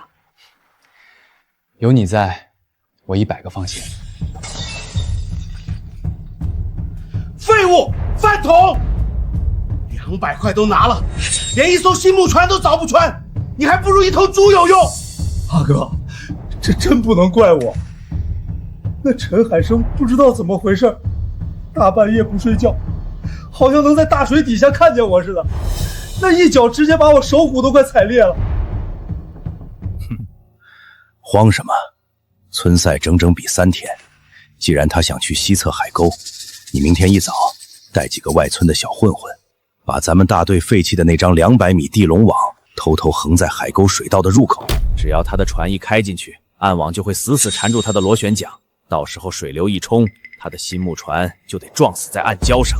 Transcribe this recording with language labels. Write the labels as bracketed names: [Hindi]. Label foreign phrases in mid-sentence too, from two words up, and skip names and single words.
[Chinese] 有你在，我100個放心。廢物，飯桶！200塊都拿了，連一艘新木船都鑿不穿，你還不如一頭豬有用。阿哥，這真不能怪我。那陳海生不知道怎麼回事，大半夜不睡覺，好像能在大水底下看見我似的，那一腳直接把我手骨都快踩裂了。哼，慌什麼？村賽整整比3天，既然他想去西側海溝，你明天一早帶幾個外村的小混混，把咱們大隊廢棄的那張200米地龍網偷偷橫在海溝水道的入口。只要他的船一開進去，暗網就會死死纏住他的螺旋槳，到時候水流一衝，他的新木船就得撞死在暗礁上。